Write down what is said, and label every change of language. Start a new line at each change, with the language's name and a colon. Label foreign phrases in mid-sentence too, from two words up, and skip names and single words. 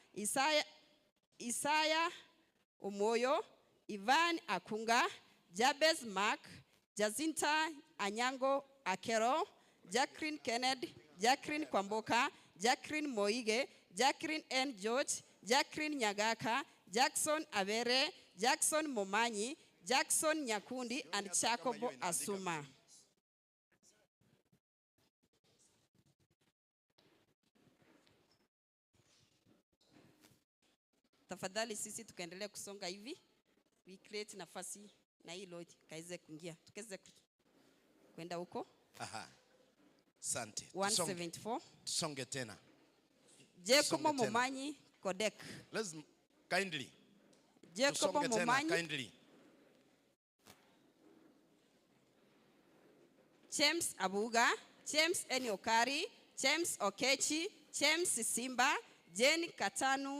English: Isaiah Omoyo, Ivan Akunga, Jabez Mark, Jacinta Anyango Akero, Jacqueline Kennedy, Jacqueline Kwamboka, Jacqueline Moige, Jacqueline N. George, Jacqueline Nyagaka, Jackson Avere, Jackson Momanyi, Jackson Nyakundi, and Chakobo Asuma.
Swahili: Tafadhali sisi tukaendelea kusonga hivi.
English: We create
Swahili: nafasi na hii Lord kaize kuingia. Tukeze kwenda huko. Aha. Asante. 174. Tusonge tena. Jacob Momanyi Kodek.
English: Let's kindly. Jacob Momanyi kindly. James Abuga, James Eniokari, James Okechi, James Simba, Jane Katanu